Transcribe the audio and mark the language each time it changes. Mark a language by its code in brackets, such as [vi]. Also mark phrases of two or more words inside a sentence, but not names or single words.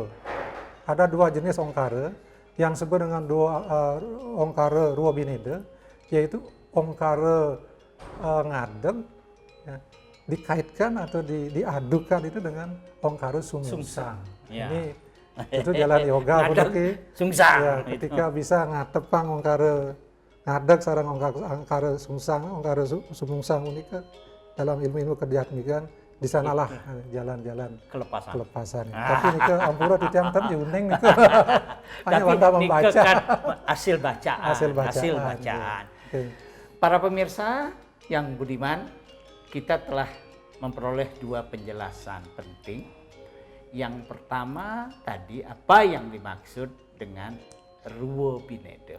[id] Ada dua jenis ongkara yang disebut dengan ongkara ruwa bineda, yaitu ongkara ngadeg, ya, dikaitkan atau diadukan itu dengan ongkara sungsang. Ya. Ini itu jalan yoga sungsang. Ya, ketika bisa [ban] ngatepang ongkara ngadeg sareng ongkara sungsang, [id] ongkara sungsang unika dalam ilmu-ilmu kedhiatmikan di sanalah jalan-jalan kelepasan. [ban] Tapi nika ampura titiang tam diuning nika. [id] Hanya wanda membaca. Kan hasil bacaan. Okay. Para pemirsa yang budiman, kita telah memperoleh dua penjelasan penting. Yang pertama tadi apa yang dimaksud dengan ruwa bineda.